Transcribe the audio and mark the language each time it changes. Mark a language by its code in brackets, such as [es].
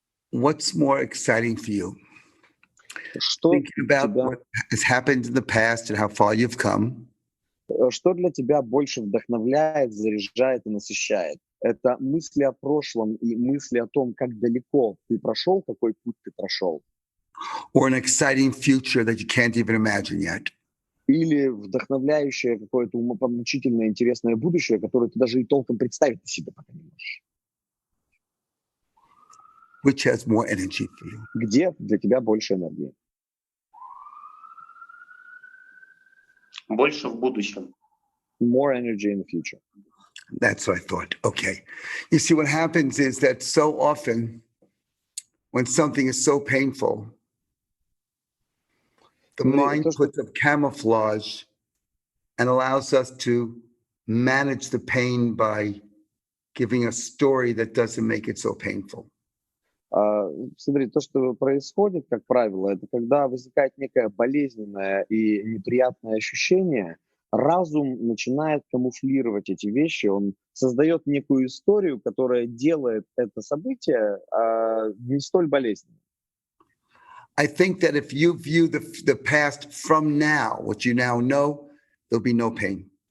[en] What's more exciting for you? [ru] Что [en] Thinking about what has happened in the past and how far you've come. [ru] Что для тебя больше вдохновляет, заряжает и насыщает? Это мысли о прошлом и мысли о том, как далеко ты прошел, какой путь ты прошел. [en] Or an exciting future that you can't even imagine yet. [ru] Или вдохновляющее какое-то умопомрачительное, интересное будущее, которое ты даже и толком представить себе пока не можешь. [en] Which has more energy for you? [ru] Где для тебя больше энергии? Больше в будущем. [en] More energy in the future. That's what I thought. Okay. You see, what happens is that so often when something is so painful, the mind puts up camouflage and allows us to manage the pain by giving a story that doesn't make it so painful. Смотри, то, что происходит, как правило, это когда возникает некое болезненное и неприятное ощущение, разум начинает камуфлировать эти вещи, он создает некую историю, которая делает это событие не столь болезненным. I think that if you view the past from now, what you now know, there'll be no pain.